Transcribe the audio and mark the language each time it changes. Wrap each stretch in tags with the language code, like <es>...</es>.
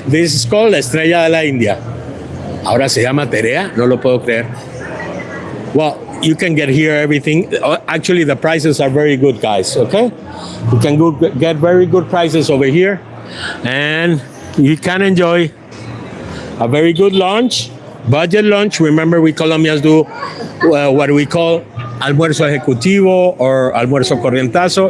<en>This is called La Estrella de la India.</en> <es>Ahora se llama Terea, no lo puedo creer.</es> <en>Well, you can get here everything. Actually, the prices are very good, guys, okay? You can get very good prices over here. And you can enjoy a very good lunch, budget lunch. Remember, we Colombians do what we call almuerzo ejecutivo or almuerzo corrientazo.</en>